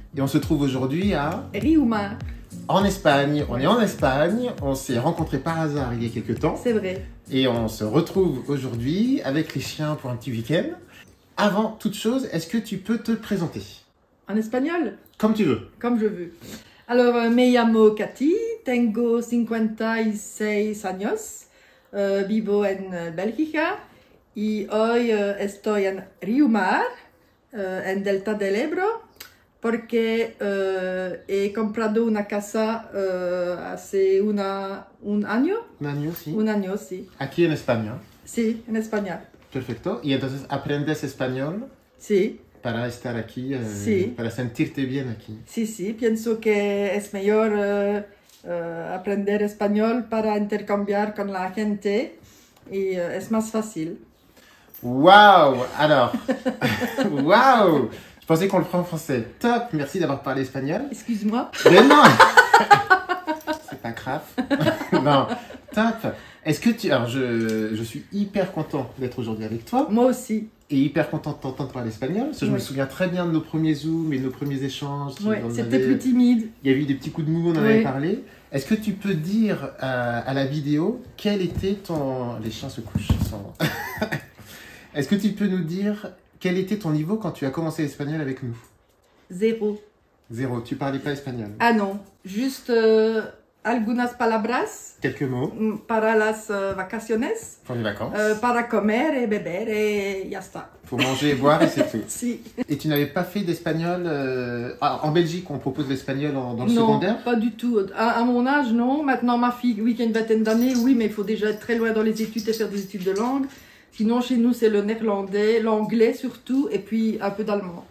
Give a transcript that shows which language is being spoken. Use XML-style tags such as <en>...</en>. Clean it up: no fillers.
<fr>Et on se trouve aujourd'hui à... Riumar, En Espagne. On est en Espagne, on s'est rencontrés par hasard il y a quelques temps. c'est vrai. Et on se retrouve aujourd'hui avec les chiens pour un petit week-end. Avant toute chose, est-ce que tu peux te présenter? En espagnol, Comme tu veux. comme je veux. Alors,</fr> <es>me llamo Cathy, tengo 56 años, vivo en Bélgica y hoy estoy en Riumar, en Delta del Ebro, porque he comprado una casa hace un año.</es> <fr>Nani aussi.</fr> <es>Un año, sí. Aquí en España. Sí, en español. Perfecto. Y entonces aprendes español Sí, para estar aquí, Sí. para sentirte bien aquí. sí, sí. Pienso que es mejor aprender español para intercambiar con la gente y es más fácil.</es> <fr>Waouh! Alors, waouh! Je pensais qu'on le ferait en français. Top! Merci d'avoir parlé espagnol. Excuse-moi. Mais non! C'est pas grave. Non, top! Est-ce que tu... Alors, je suis hyper content d'être aujourd'hui avec toi Moi aussi. et hyper content de t'entendre parler espagnol parce que je me Oui. souviens très bien de nos premiers Zooms et de nos premiers échanges. Ouais, On c'était avait- plus timide. Il y avait eu des petits coups de mou, on en Oui. avait parlé. Est-ce que tu peux dire à la vidéo quel était ton... Les chiens se couchent. Est-ce que tu peux nous dire quel était ton niveau quand tu as commencé l'espagnol avec nous? Zéro. Zéro, tu parlais pas espagnol. Ah non, juste</fr> <es>algunas palabras</es> <fr>Quelques mots</fr> <es>para las vacaciones,</es> <fr>pour les vacances.</fr> <es>para comer et beber et ya está.</es> <fr>Faut manger et boire et c'est tout.</fr> <es>Si.</es> <fr>Et tu n'avais pas fait d'espagnol en Belgique, on propose l'espagnol dans le Non, secondaire. pas du tout. À mon âge, non. Maintenant, ma fille, oui, qui a une vingtaine d'années, oui, mais il faut déjà être très loin dans les études et faire des études de langue. Sinon, chez nous, c'est le néerlandais, l'anglais surtout, et puis un peu d'allemand.</fr>